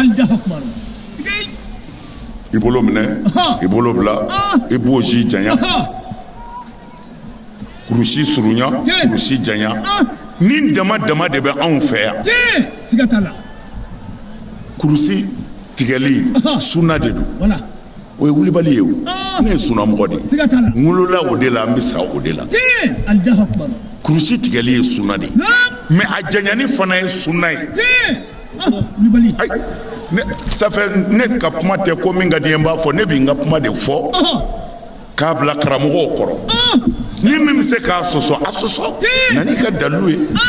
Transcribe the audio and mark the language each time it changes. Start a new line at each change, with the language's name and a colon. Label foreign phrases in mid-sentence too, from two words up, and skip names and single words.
Bambara: i bolo minɛ i bolo bila i b'o si janya kurusi surunya kurusi janya ni dama dama de bɛ anw fɛ yan kurusi tigɛli sunna de don o ye wulibali ye o ne ye sunnamɔgɔ de ye n wolola o de la n bɛ sa o de la kurusi tigɛli ye sunna de ye mais a janyani fana ye sunna ye
French: ça fait
Bambara: ne ka kuma tɛ ko min ka di n b'a fɔ ne bɛ n ka kuma de fɔ k'a bila karamɔgɔw kɔrɔ ni min bɛ se k'a sɔsɔ a sɔsɔ na n'i ka dalilu ye